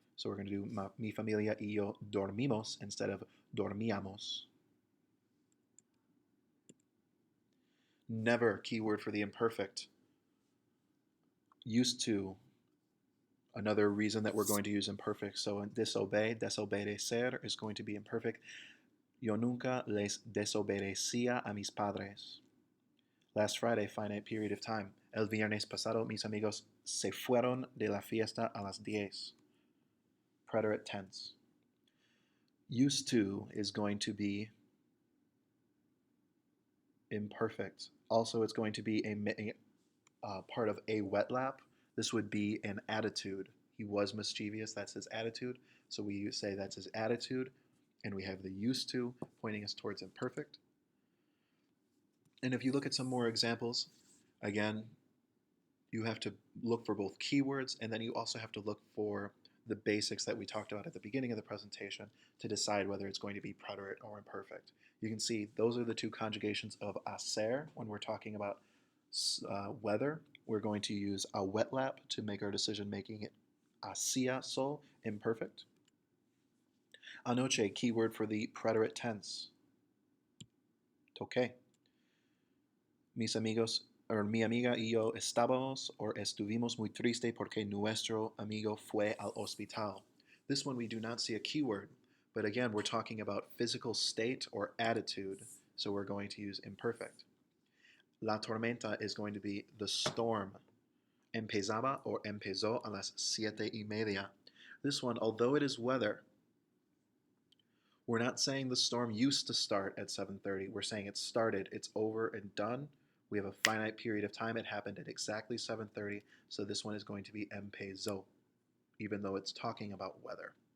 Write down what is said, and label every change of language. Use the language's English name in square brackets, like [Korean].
[English] So we're going to do [Spanish] mi familia y yo dormimos [English] instead of dormíamos. Never, keyword for the imperfect. Used to, another reason that we're going to use imperfect. So disobey, desobedecer is going to be imperfect. [Spanish] Yo nunca les desobedecía a mis padres. [English] Last Friday, finite period of time. [Spanish] El viernes pasado, mis amigos se fueron de la fiesta a las 10. [English] Preterite tense. Used to is going to be imperfect. Also, it's going to be a part of a wet lap. This would be an attitude. He was mischievous, that's his attitude. So we say that's his attitude, and we have the used to pointing us towards imperfect. And if you look at some more examples, again, you have to look for both keywords, and then you also have to look for the basics that we talked about at the beginning of the presentation to decide whether it's going to be preterite or imperfect. You can see those are the 2 conjugations of hacer. When we're talking about weather, we're going to use a wet lap to make our decision, making it [Spanish] hacía sol, [English] imperfect. Anoche, keyword for the preterite tense. Toqué. [Spanish] Mis amigos, or mi amiga y yo estábamos or estuvimos muy triste porque nuestro amigo fue al hospital. [English] This one we do not see a keyword, but again, we're talking about physical state or attitude, so we're going to use imperfect. [Spanish] La tormenta [English] is going to be the storm. [Spanish] Empezaba or empezó a las 7:30. [English] This one, although it is weather, we're not saying the storm used to start at 7:30. We're saying it started, it's over and done. We have a finite period of time. It happened at exactly 7:30, so this one is going to be empezó, even though it's talking about weather.